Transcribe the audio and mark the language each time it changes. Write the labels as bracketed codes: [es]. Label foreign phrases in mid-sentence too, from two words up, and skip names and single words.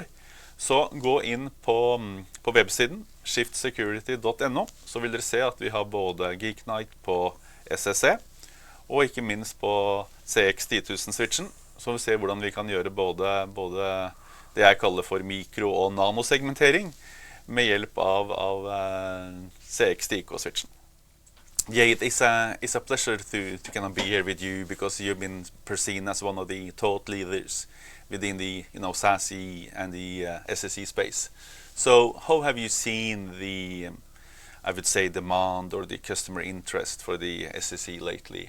[no] Så gå inn på websiden shiftsecurity.no, så vil dere se at vi har både Geek Night på SSE, og ikke minst på CX 10.000-switchen, så vi ser hvordan vi kan gjøre både det jeg kaller for mikro- og nanosegmentering med hjelp av CX-TK-switchen. [en] Yeah, it's a pleasure to kind of be here with you because you've been perceived as one of the thought leaders within the SASE and the SSE space. So how have you seen the I would say demand or the customer interest for the SSE lately?